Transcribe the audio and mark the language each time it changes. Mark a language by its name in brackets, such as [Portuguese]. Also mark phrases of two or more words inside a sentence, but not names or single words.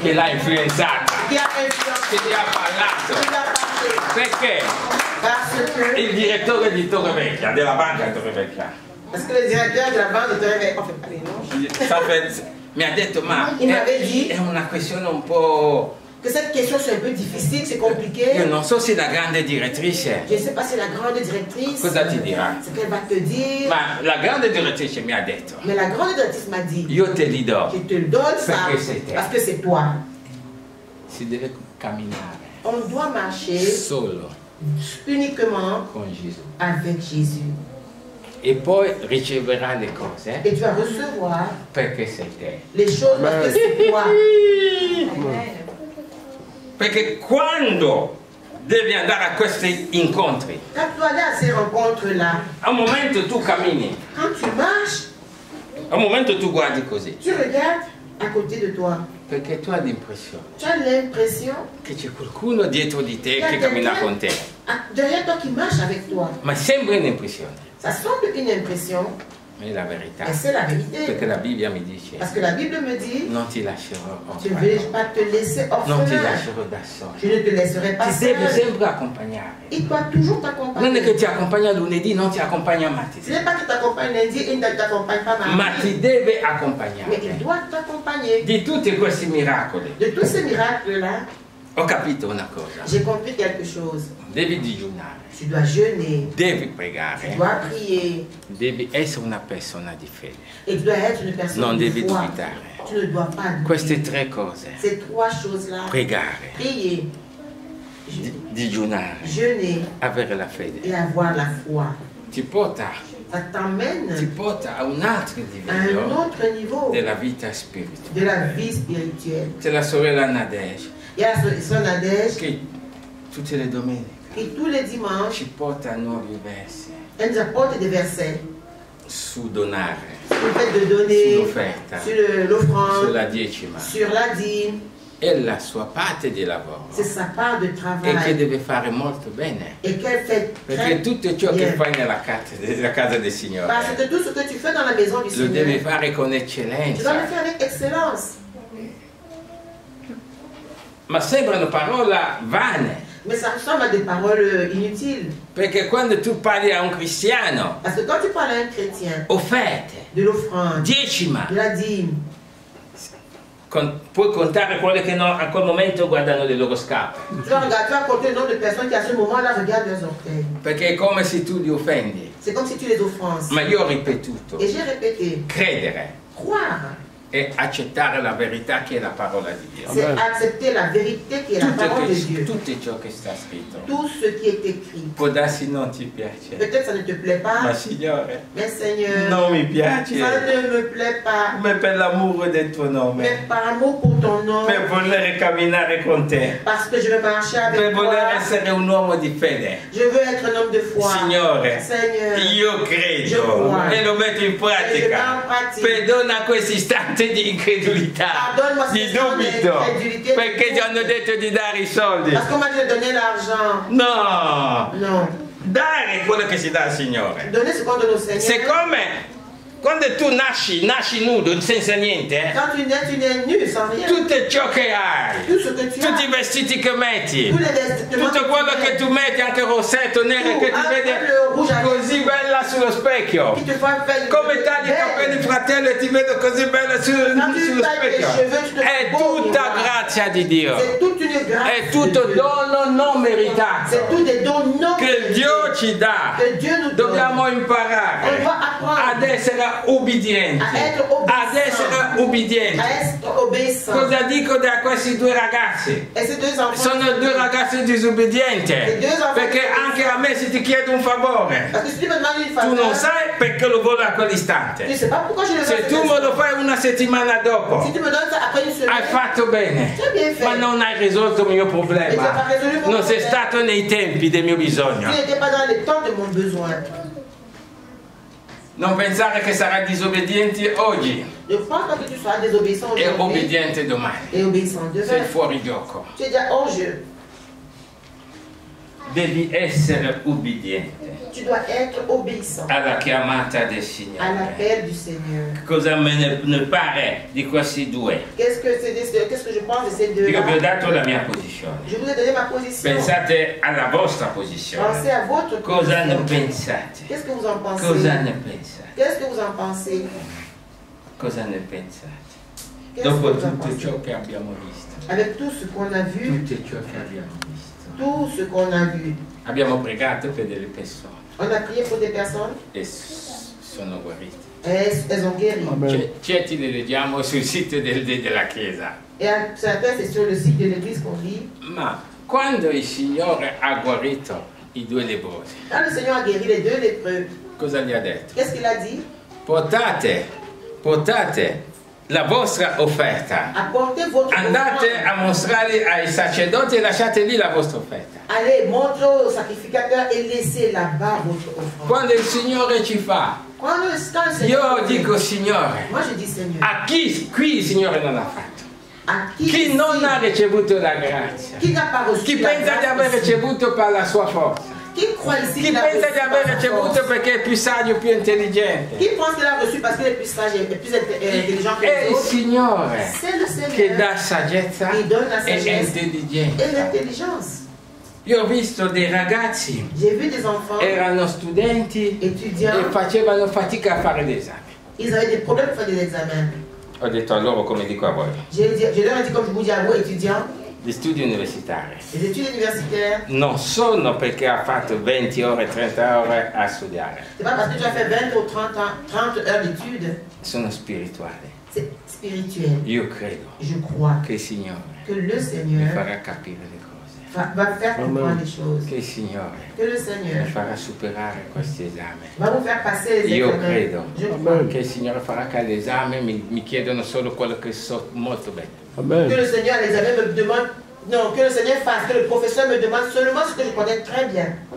[Italian] che l'ha influenzata, [French] qui a influencé, [Italian] che ti ha parlato. [French] qui l'a parlé. [Italian] Perché [French] Parce que, [Italian] il direttore di Torrevecchia, della banca di Torrevecchia, [French] parce que le directeur de la banque de Torrevecchia, on fait pas les noms, [Italian] mi ha detto ma [French] Il m'avait dit- [Italian] è una questione un po'... [French] que cette question c'est un peu difficile, c'est [Italian] Io [French] compliqué. [Italian] non so se la grande direttrice, [French] Je ne sais pas si la grande directrice, [Italian] cosa ti dirà? [French] ce qu'elle va te dire. [Italian] Ma la grande direttrice mi ha detto, [French] Mais la grande directrice m'a dit, [Italian] io te li do, [French] je te le donne ça Parce que c'est toi. parce que c'est toi. [Italian] si deve camminare [French] On doit marcher [Italian] solo [French] uniquement [Italian] con Gesù. [French] avec Jésus. [Italian] E poi riceverà le cose [French] Et tu vas recevoir [Italian] perché sei te. [French] les choses parce que c'est toi. [Italian] Perché quando devi andare a questi incontri, [French] Quand tu allais à ces rencontres-là, [Italian] a un momento tu cammini [French] quand tu marches, [Italian] Al momento tu guardi così. [French] Tu regardes à côté de toi. [Italian] Perché tu hai l'impressione [French] Tu as l'impression [Italian] che c'è qualcuno dietro di te [French] qu'il y a [Italian] che cammina [French] quelqu'un [Italian] con te. [French] derrière toi qui marche avec toi. [Italian] Ma sembra un'impressione. [French] Ça semble une impression, [Italian] Ma è la verità. [French] mais c'est la vérité. [Italian] Perché la Bibbia mi dice: [French] Parce que la Bible me dit, [Italian] non ti lascerò [French] je ne vais [Italian] orfano, [French] pas te laisser [Italian] non ti [French] orphelin. [Italian] lascerò da solo. [French] Je ne te laisserai pas [Italian] Ti deve [French] seul. [Italian] sempre accompagnare. [French] Il doit toujours [Italian] Non è [French] t'accompagner. [Italian] che ti accompagna lunedì, non ti accompagna [French] Ce [Italian] martedì, [French] n'est pas qu'il t'accompagne lundi et il ne t'accompagne pas [Italian] ma [French] mardi. [Italian] ti deve [French] Mais il [Italian] accompagnare. [French] doit t'accompagner. [Italian] Di tutti questi miracoli [French] De tous ces miracles-là, [Italian] ho capito una cosa: [French] j'ai compris quelque chose. [Italian] devi digiunare, [French] Tu dois jeûner, [Italian] devi [French] tu [Italian] pregare, [French] dois prier, [Italian] devi essere una persona di fede, [French] et tu dois être une personne [Italian] non [French] de [Italian] devi [French] foi. [Italian] dubitare. [French] Tu ne dois pas douter. [Italian] Queste tre cose: [French] Ces trois choses-là, [Italian] pregare, [French] prier, [Italian] digiunare, [French] jeûner [Italian] avere la fede, [French] et avoir la foi, [Italian] ti porta [French] ça t'emmène [Italian] a un altro [French] à un [Italian] livello [French] autre niveau [Italian] della vita spirituale. [French] de la vie spirituelle. [Italian] C'è la sorella Nadege [French] Il y a son Nadège [Italian] che tutte le domeniche [French] qui tous les dimanches, [Italian] ci porta a nuovi versi [French] elle nous apporte des versets [Italian] su donare, [French] sur le fait de donner, [Italian] sull'offerta, [French] sur l'offrande, [Italian] sulla decima. [French] sur la dîme. [Italian] È la sua parte di lavoro [French] C'est sa part de [Italian] e che [French] travail [Italian] deve fare molto bene. [French] et qu'elle fait [Italian] Perché [French] très [Italian] tutto ciò che [French] bien. [Italian] fai nella casa del Signore [French] Parce que tout ce que tu fais dans la maison du [Italian] lo devi [French] Seigneur, [Italian] fare con [French] tu dois le [Italian] eccellenza. [French] faire avec excellence. [Italian] Ma sembrano parole vane, [French] Mais ça ressemble à des paroles inutiles. [Italian] perché quando tu parli a un cristiano, [French] Parce que quand tu parles à un chrétien [Italian] offerte, [French] de l'offrande, [Italian] decima, [French] de la dîme, [Italian] puoi contare quelle che a quel momento guardano le loro scarpe, [French] tu vas regarder, tu vas compter le nombre de personnes qui à ce moment-là regardent leurs orteils. [Italian] perché è come se tu li offendi. [French] C'est comme si tu les offenses. [Italian] Ma io ho ripetuto, [French] Et j'ai répété, [Italian] credere [French] croire, [Italian] e accettare la verità che è la parola di Dio. [French] c'est Amen. accepter la vérité qui est la parole de Dieu. [Italian] Tutto ciò che sta scritto. [French] Tout ce qui est écrit. [Italian] Può darsi non ti piace, [French] Peut-être ça ne te plaît [Italian] ma [French] pas, [Italian] Signore, [French] mais Seigneur, [Italian] non mi piace, [French] ça ne me plaît pas. [Italian] ma per l'amore del tuo [French] Mais [Italian] nome, [French] par amour pour ton nom, [Italian] per voler camminare con te, [French] parce que je veux marcher [Italian] per [French] avec [Italian] voler [French] toi, [Italian] essere un uomo di fede. [French] je veux être un homme de foi. [Italian] Signore, [French] Seigneur, [Italian] io [French] Je [Italian] credo [French] crois. [Italian] e lo metto in [French] Et je mets [Italian] pratica. [French] en pratique. [Italian] Perdona questo istante di incredulità, [French] Pardonne-moi [Italian] di [French] ce temps [Italian] dubito, [French] d'incrédulité, [Italian] perché ti hanno detto di dare i soldi. [French] parce qu'on m'a dit de donner l'argent. [Italian] No, [French] Non. [Italian] dare quello che si dà al Signore. [French] Donner ce qu'on donne au Seigneur. [Italian] Siccome quando tu nasci nudo, senza niente, [French] Quand tu nais nu, sans rien. [Italian] tutto ciò che hai, [French] Tout ce que tu [Italian] tutti i [French] as, [Italian] vestiti che metti, [French] tous les vestiments [Italian] tutto quello che tu metti, anche il rossetto nero che ti vede così bella sullo specchio, [French] qui te font faire [Italian] come tagli i capelli fratello e ti vedo così bella sullo specchio, è tutta grazia di Dio, [French] C'est toute une grâce. [Italian] è tutto [French] de Dieu. [Italian] dono non meritato [French] C'est tout des dons non [Italian] che [French] mérités [Italian] Dio ci dà. [French] que Dieu nous donne. [Italian] Dobbiamo [French] On [Italian] imparare [French] doit apprendre [Italian] ad essere ubbidienti, [French] a être obéissant. [Italian] ad essere ubbidienti. [French] À être obéissant. [Italian] Cosa dico da questi due ragazzi? [French] Et ces deux enfants, [Italian] Sono due ragazzi disobbedienti, perché anche a me se ti chiedo un favore, [French] parce que si tu me demandes une [Italian] tu [French] faveur, [Italian] non sai perché lo voglio a [French] tu [Italian] quell'istante. [French] ne sais pas pourquoi je le [Italian] Se [French] fais. [Italian] tu me lo fai una settimana dopo, [French] Si tu me donnes ça après une semaine, [Italian] hai fatto bene, [French] tu as bien fait. [Italian] ma non hai risolto il mio [French] Et tu [Italian] problema. [French] n'as pas résolu mon [Italian] Non sei [French] problème. [Italian] stato nei tempi del mio bisogno. [French] Tu n'étais pas dans les temps de mon besoin. [Italian] Non pensare che sarai disobbediente oggi [French] Ne pense pas que tu sois désobéissant [Italian] e [French] aujourd'hui [Italian] obbediente domani. [French] et obéissant [Italian] Sei [French] demain. [Italian] fuori gioco. [French] Tu es déjà hors jeu. [Italian] Devi essere ubbidiente [French] Tu dois être obéissant [Italian] alla chiamata del [French] à [Italian] Signore. [French] l'appel du Seigneur. [Italian] Cosa me ne pare di questi due? [French] Qu'est-ce que je pense de ces deux [Italian] Io vi ho dato la mia posizione. [French] Je vous ai donné ma position. [Italian] Pensate alla vostra posizione. [French] Pensez à votre [Italian] Cosa ne [French] position. [Italian] pensate? [French] Qu'est-ce que vous en pensez? [Italian] Cosa ne pensate? [French] Qu'est-ce que vous en pensez? [Italian] Cosa ne pensate? [French] Qu'est-ce [Italian] Dopo [French] que vous en [Italian] tutto [French] pensez? [Italian] ciò che abbiamo visto, [French] Avec tout ce qu'on a vu, [Italian] tutto ciò che abbiamo visto, [French] tout ce qu'on a vu, [Italian] abbiamo pregato per delle persone [French] on a prié pour des personnes [Italian] e sono guarite. [French] et elles ont guéri. Amen. [Italian] Certi le leggiamo sul sito della Chiesa, [French] Et à certains, c'est sur le site de l'église qu'on lit. [Italian] ma quando il Signore ha guarito i due leprosi, [French] Quand le Seigneur a guéri les deux lépreux, [Italian] cosa gli ha detto? [French] qu'est-ce qu'il a dit? [Italian] Portate la vostra offerta, [French] Apportez votre [Italian] andate [French] offrande. [Italian] a mostrare ai sacerdoti e lasciate lì la vostra offerta. [French] Allez, montrez au sacrificateur et laissez là-bas votre offrande. [Italian] Quando il Signore ci fa Io dico, Signore, [French] moi je dis, Seigneur, [Italian] a chi qui il Signore non ha fatto? [French] a [Italian] Chi non ha ricevuto la grazia? [French] Qui n'a pas reçu [Italian] Chi [French] la [Italian] pensa di [French] grâce [Italian] aver [French] ici? [Italian] ricevuto per la sua forza? [French] Qui croit ici [Italian] Chi [French] qu'il a [Italian] pensa [French] reçu [Italian] di [French] par [Italian] aver [French] sa [Italian] ricevuto [French] force? [Italian] perché è più saggio, più intelligente? [French] Qui pense qu'il a reçu parce qu'il est plus sage et plus intelligent que [Italian] È [French] les [Italian] il [French] autres? [Italian] Signore [French] C'est le Seigneur [Italian] che dà saggezza [French] qui donne la [Italian] e [French] sagesse et [Italian] intelligenza. [French] l'intelligence. [Italian] Io ho visto dei ragazzi, [French] J'ai vu des enfants, [Italian] erano studenti [French] étudiants, [Italian] e facevano fatica a fare l'esame. [French] ils avaient des problèmes pour faire des examens. [Italian] Ho detto a loro, come dico a voi, [French] Je leur ai dit, comme je vous dis à vous, étudiants, [Italian] gli studi universitari [French] les études universitaires, [Italian] non sono perché ha fatto 20 ore, 30 ore a studiare, [French] c'est pas parce que tu as fait 20 ou 30 heures d'études, [Italian] sono spirituali. [French] c'est spirituel. [Italian] Io credo [French] Je crois [Italian] che il Signore [French] que le [Italian] mi [French] Seigneur [Italian] farà capire le cose, [French] va faire comprendre les choses. [Italian] che il Signore [French] Que le [Italian] mi [French] Seigneur [Italian] farà superare questi esami. [French] va vous faire passer les [Italian] Io [French] examens. [Italian] credo [French] Je crois [Italian] che il Signore farà che all'esame mi chiedono solo quello che so molto bene. [French] que Amen. le Seigneur à l'examen me demande, non, que le Seigneur fasse, que le professeur me demande seulement ce que je connais très bien.